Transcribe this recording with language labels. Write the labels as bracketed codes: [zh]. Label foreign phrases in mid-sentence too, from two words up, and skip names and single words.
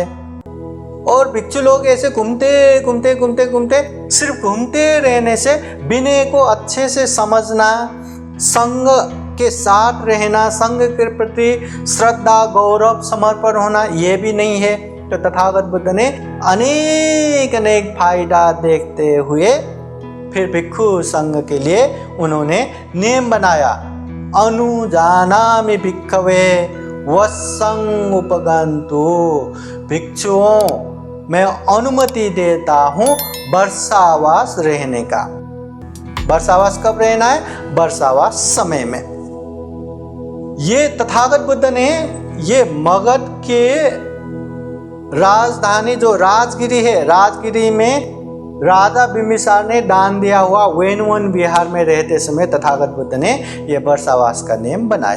[hi] और भिक्षु लोग ऐसे घूमते सिर्फ घूमते रहने से विनय को अच्छे से समझना, संग के साथ रहना, संग के प्रति श्रद्धा गौरव समर्पण होना, ये भी नहीं है। तो तथागत बुद्ध ने अनेक फायदा देखते हुए फिर भिक्षु संघ के लिए उन्होंने नियम बनाया। [pi] अनुजानामि भिक्खवे वसंग उपगंतु, [hi] भिक्षुओं मैं अनुमति देता हूँ वर्षावास रहने का। वर्षावास कब रहना है? वर्षावास समय में। ये तथागत बुद्ध ने ये मगध के राजधानी जो राजगिरी है, राजगिरी में राजा बिंबिसार ने दान दिया हुआ वेनुवन विहार में रहते समय तथागत बुद्ध ने यह वर्षावास का नियम बनाया।